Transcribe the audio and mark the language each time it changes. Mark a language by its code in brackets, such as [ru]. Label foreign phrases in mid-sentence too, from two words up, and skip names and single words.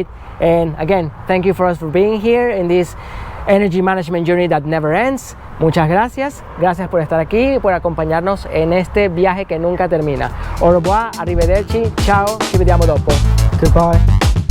[en] And again, thank you for us for being here in this energy management journey that never ends. [es] Muchas gracias por estar aquí y por acompañarnos en este viaje que nunca termina. [fr] Au revoir, [it] arrivederci, ciao, ci vediamo dopo. [en] Goodbye.